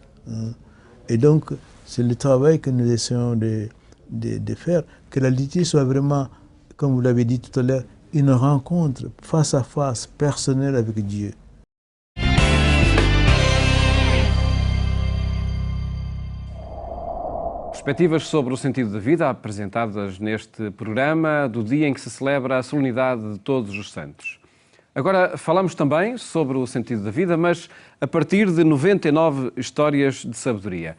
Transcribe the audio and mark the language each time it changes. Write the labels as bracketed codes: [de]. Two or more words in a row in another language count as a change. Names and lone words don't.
[fr] Et donc, c'est le travail que nous essayons de faire, que la liturgie soit vraiment, comme vous l'avez dit tout à l'heure, une rencontre face à face, personnelle avec Dieu. [pt] Perspectivas sobre o sentido da vida apresentadas neste programa do dia em que se celebra a solenidade de Todos os Santos. Agora falamos também sobre o sentido da vida, mas a partir de 99 histórias de sabedoria.